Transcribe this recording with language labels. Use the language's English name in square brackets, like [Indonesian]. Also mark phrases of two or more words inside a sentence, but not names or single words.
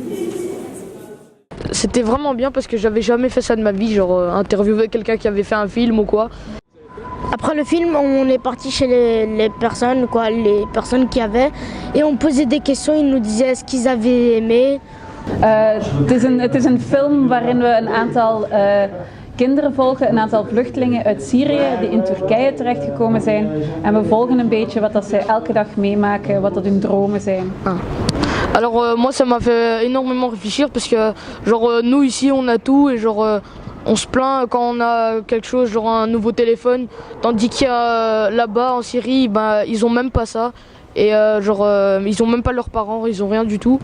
[French] C'était vraiment bien parce que j'avais jamais fait ça de ma vie, interviewer quelqu'un qui avait fait un film ou quoi. Après le film, on est parti chez les personnes qui avaient, et on posait des questions, ils nous disaient ce qu'ils avaient aimé. [Dutch] Het is een film waarin we een aantal kinderen volgen, een aantal vluchtelingen uit Syrië die in Turkije terechtgekomen zijn. En we volgen een beetje wat dat zij elke dag meemaken, wat dat hun dromen zijn. [French] Alors moi ça m'a fait énormément réfléchir parce que nous ici on a tout et on se plaint quand on a quelque chose, un nouveau téléphone, tandis qu'il y a là-bas en Syrie, ils ont même pas ça. Et ils ont même pas leurs parents, ils ont rien du tout.